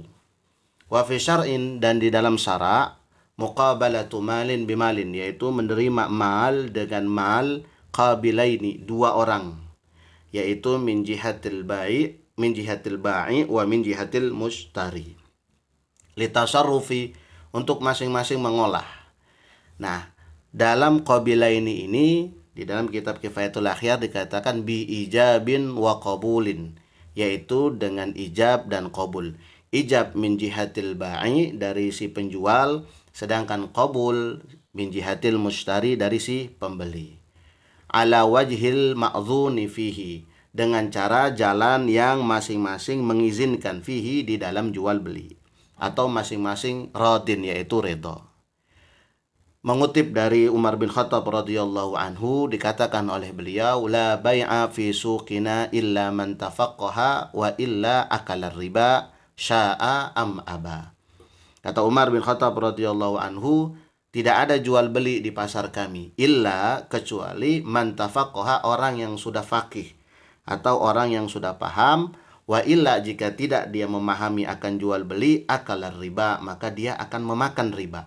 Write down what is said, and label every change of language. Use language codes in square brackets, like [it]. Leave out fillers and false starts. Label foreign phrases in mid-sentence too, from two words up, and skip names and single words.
[ar] وفي الشرع, [id] dan di dalam syara' [ar] مقابلة مال بمال, [id] yaitu menerima mal dengan mal, qabilaini, dua orang, yaitu [ar] من جهة البائع ومن جهة المشتري, [id] litasarrufi, untuk masing-masing mengolah. Nah, dalam qabilaini ini di dalam kitab Kifayatul Akhyar dikatakan [ar] بإيجاب وقبول, [id] yaitu dengan ijab dan qabul. Ijab [ar] من جهة البائع, [id] dari si penjual, sedangkan qabul [ar] من جهة المشتري, [id] dari si pembeli. [ar] على الوجه المأذون فيه, [id] dengan cara jalan yang masing-masing mengizinkan fihi, di dalam jual beli, atau masing-masing radin, yaitu redha. Mengutip dari Umar bin Khattab [ar] رضي الله عنه, [id] dikatakan oleh beliau, [ar] لا بيع في سوقنا إلا من تفقه وإلا أكل الربا شاء أم أبى. [id] Kata Umar bin Khattab [ar] رضي الله عنه, [id] tidak ada jual beli di pasar kami illa, kecuali [ar] من تفقه, [id] orang yang sudah faqih atau orang yang sudah paham, [ar] وإلا, [id] jika tidak dia memahami akan jual beli, [ar] أكل الربا, [id] maka dia akan memakan riba.